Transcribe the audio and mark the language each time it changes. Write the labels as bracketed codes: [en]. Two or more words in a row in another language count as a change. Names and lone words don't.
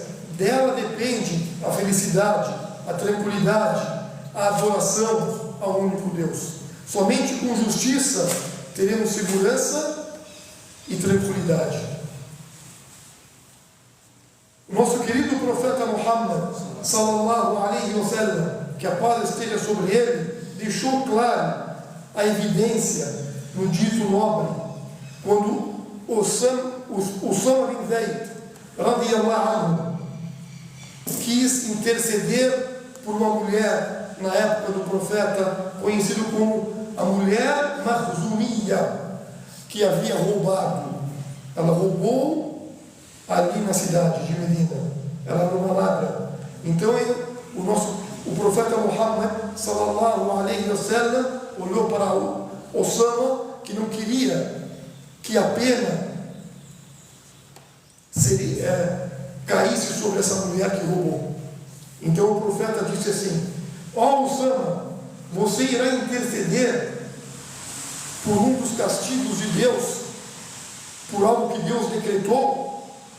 [pt] Dela depende a felicidade, a tranquilidade, a adoração ao único Deus. Somente com justiça teremos segurança e tranquilidade. O nosso querido profeta Muhammad, [ar] صلى الله عليه وسلم, [pt] que a paz esteja sobre ele, deixou claro a evidência no dito nobre, quando Usama bin Zayd, [ar] رضي الله عنه, [pt] quis interceder por uma mulher na época do profeta, conhecido como a mulher Makhzumiyya, que havia roubado. Ela roubou ali na cidade de Medina. Ela era uma ladra. Então o profeta Muhammad [ar] صلى الله عليه وسلم [pt] olhou para o Osama, que não queria que a pena caísse sobre essa mulher que roubou. Então o profeta disse assim: ó Osama, você irá interceder por um dos castigos de Deus, por algo que Deus decretou?